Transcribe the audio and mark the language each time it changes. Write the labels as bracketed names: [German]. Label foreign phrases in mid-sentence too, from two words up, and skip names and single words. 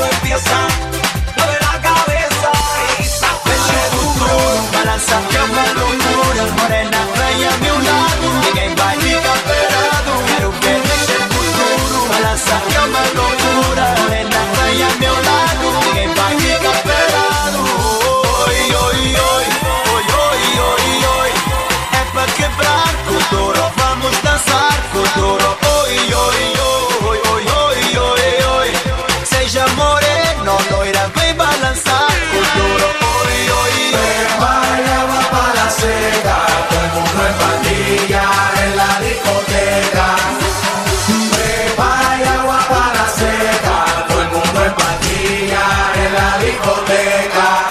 [Spanish] nerviosa, mueve la cabeza. Pecho duro, balanza como locura. Morena, vaya a mi lado, [Portuguese] ninguém vai ficar parado. Quero que deixe o futuro, balança como loucura. [Spanish] Morena, vaya a mi lado, [Portuguese] ninguém vai ficar parado. Oi, oi, oi, oi, oi, oi, oi. É pra quebrar com duro, vamos dançar com duro. Oi, oi, oi, oi, oi, oi, oi. Seja moreno, loira, vem balançar com duro. Oi, oi, oi. [Spanish] Vaya, va para la seca, todo el mundo en pandilla en la discoteca. Vaya, va para la seca, todo el mundo en pandilla en la discoteca.